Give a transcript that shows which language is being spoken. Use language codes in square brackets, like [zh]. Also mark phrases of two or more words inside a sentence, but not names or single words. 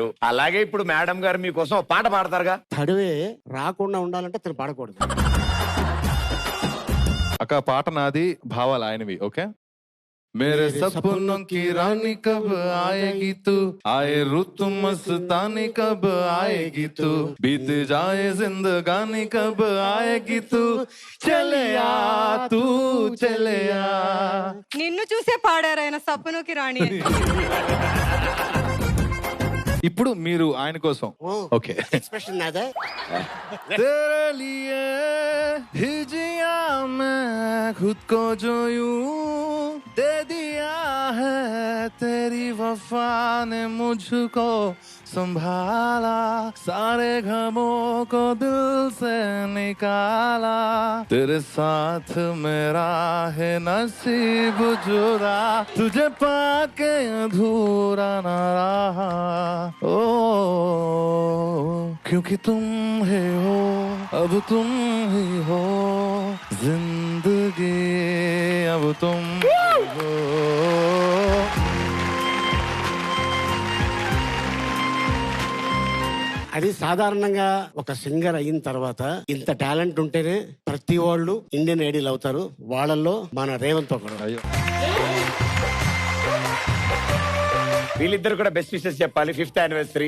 [te] అలాగే ఇప్పుడు మేడం గారు మీకోసం ఒక పాట పాడతారుగా. తడివే రాకుండా ఉండాలంటే తను పాడకూడదు. అక్క పాట నాది, భావాలు ఆయనవి. ఓకే. [hi] मेरे सपनों की रानी कब आएगी तू, आए रुत मस्तानी कब आएगी तू, बीत जाए जिंदगानी कब आएगी तू, चले आ तू चले आ. [te] నిన్ను చూసే పాడారు ఆయన [hi] सपनों की रानी. [te] ఇప్పుడు మీరు ఆయన కోసం. ఓకే. ఎక్స్ప్రెషన్ నాదే. [hi] तेरे लिए ही जिया मैं खुद को जो यूं दे दिया है, तेरी वफा ने मुझको संभाला, सारे गमों को दिल से निकाला, तेरे साथ मेरा है नसीब जुड़ा, तुझे पाके अधूरा न रहा. ओ क्योंकि तुम है हो, अब तुम ही हो जिंदगी, अब तुम हो. [te] అది సాధారణంగా ఒక సింగర్ అయిన తర్వాత ఇంత టాలెంట్ ఉంటేనే ప్రతి వాళ్ళు ఇండియన్ ఐడల్ అవుతారు. వాళ్ళల్లో మన రేవంత్ ఒకడు. వీళ్ళిద్దరు కూడా బెస్ట్ విషెస్ చెప్పాలి. 5th anniversary.